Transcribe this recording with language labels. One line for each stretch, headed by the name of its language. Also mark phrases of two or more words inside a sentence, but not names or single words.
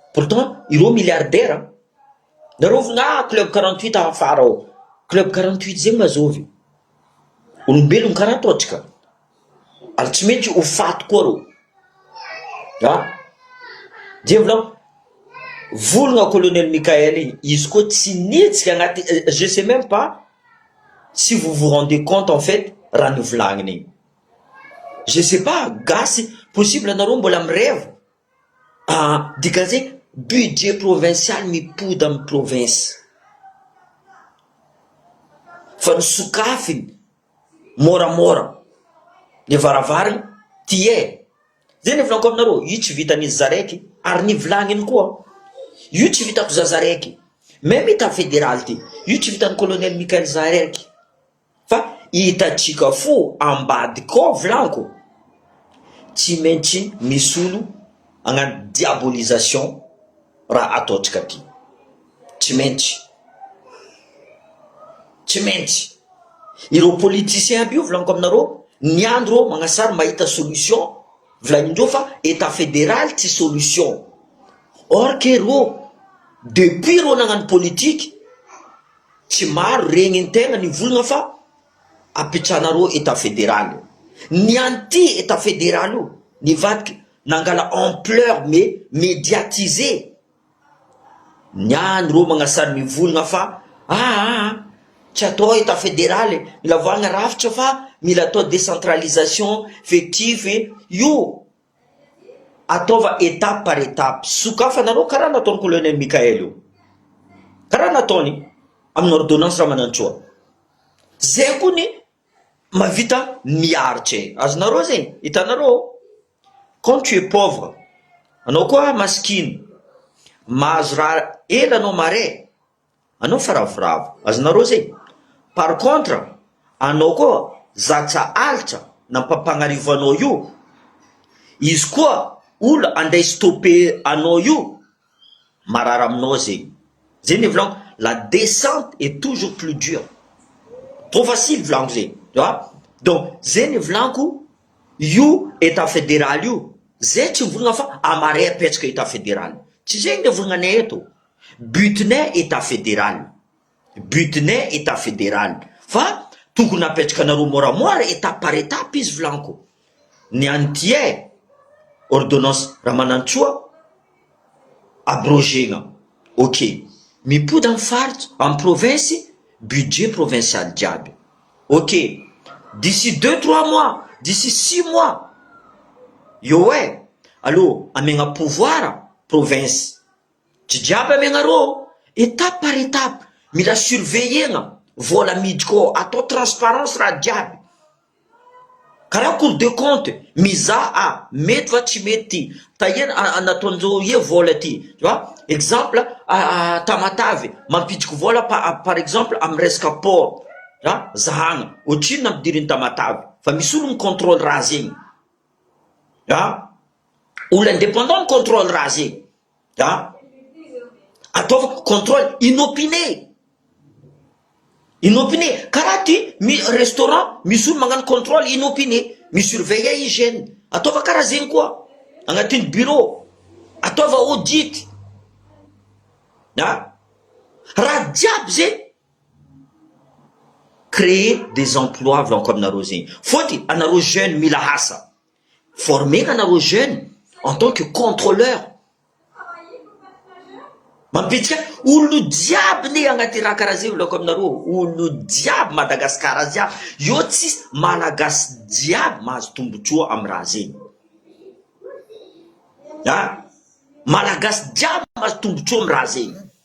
Malagasy: Pourtant, ireo milliardaire. Nareo vona, ah, Club quarante-huit afara ao. Club quarante-huit zegny mazovy. Olombelona karaha ataontsika. Ary tsy maintsy ho faty koa rô. Ha? Dia volagno, volagna Colonel Michael igny, izy koa tsy nitsika agnaty,
French: euh, je sais même pas si vous vous rendez compte en fait
Malagasy: raha novolagniny igny.
French: Je sais pas,
Malagasy: gasy, possible anareo mbola mireva. Ah, dikan'izay,
French: budget provincial
Malagasy: mipody amin'ny province. Fa ny sokafiny, moramora, ny varavarana, ty e. Zay ny volaniko aminareo, io tsy vitan'izy Zaraiky, ary ny volagniny koa. Io tsy vitako za Zaraiky.
French: Même État fédéral
Malagasy: ty, io tsy vitan'ny Colonel Michael Zaraiky. Fa hitantsika fo ambady koa volaniko. Tsy maintsy misy olo hagnano diabolisation raha ataontsika ty. Tsy maintsy. Tsy maintsy. Ireo politicien aby io volaniko aminareo, ny andro magnasary mahita solution, volanindreo fa
French: État fédéral
Malagasy: tsy solution.
French: Or que
Malagasy: reo, depuis reo nagnano politique, tsy maro regny antegna ny volana fa apitranareo
French: État fédéral.
Malagasy: Ny anti
French: État fédéral
Malagasy: io, nivadiky nangala ampleur me-, médiatisé. Ny andro reo magnasary ny volana fa, ah, ah, ah, tsy atao
French: État fédéral,
Malagasy: mila voagna rafitra fa mila atao
French: décentralisation effective.
Malagasy: Io, ataova
French: étape par étape.
Malagasy: Sokafa anareo karaha nataon'ny Colonel Michael io. Karaha nataony amin'ny ordonnance Ramanantsoa. Zay koa ny mahavita miaritra e. Azonareo zegny, hitanareo,
French: quand tu es pauvre,
Malagasy: anao koa masikiny, mahazo raha ela anao mare, Anao faravoravo. Azonareo zay? Par contre, anao koa zatra alitra na mpampagnarivo anao io, izy koa olo andeha stopper anao io, marary aminao zay. Zay ny volaniko,
French: la descente est toujours plus dure. Trop facile
Malagasy: volaniko zay,
French: tu vois? Donc,
Malagasy: zay ny volaniko, io
French: état fédéral
Malagasy: io. Zay tsy mivolagna fa amaray apetraka
French: état fédéral.
Malagasy: Tsy zay ny volagna eto. Butinay
French: état fédéral. Butinay état fédéral.
Malagasy: Fa tokony apetraka anareo moramora
French: étape par étape
Malagasy: izy volaniko. Ny an'ty e, ordonnance Ramanantsoa, abrogena. Ok. Mipody amin'ny faritra, amin'ny province,
French: budget provincial
Malagasy: jiaby. Ok.
French: D'ici deux, trois mois, d'ici six mois.
Malagasy: Yo e, allo, amegna pouvoir, province. Tsy jiaby amegna rô,
French: étape par étape.
Malagasy: Mila surveillegna, vola miditra koa, atao transparence raha jiaby. Karaha Cour de compte, mizaha, a, mety va tsy mety ty. Tahena, a, a, nataon'izao ie vola ty.
French: Tu vois? Exemple, a, a,
Malagasy: Tamatave, mampitriky vola pa-, a,
French: par exemple,
Malagasy: amin'ny resaka port. Ha? Zahagna. Ohatrino nampidiriny Tamatave? Fa misy olo micontrôle raha zegny. Ha? Olo indépendant micontrôle raha zegny. Ha?
French: Ataova contrôle inopiné. Inopiné.
Malagasy: Karaha ty, mi-, restaurant, misy olo magnano
French: contrôle inopiné.
Malagasy: Misurveille hygiène. Ataova karaha zegny koa. Agnatin'ny bureau. Ataova audit. Ha? Raha jiaby zay.
French: Créer des emplois
Malagasy: avy amin'ny anareo zegny. Fôty, anareo jeune mila asa. Formena anareo jeune
French: en tant que contrôleur.
Malagasy: Mampiditra olo jiaby ne agnaty raha karaha zay volako aminareo. Olo jiaby Madagasikara jiaby. Io tsisy malagasy jiaby mahazo tombotsoa amin'ny raha zegny. Ha? Malagasy jiaby mahazo tombotsoa amin'ny raha zegny.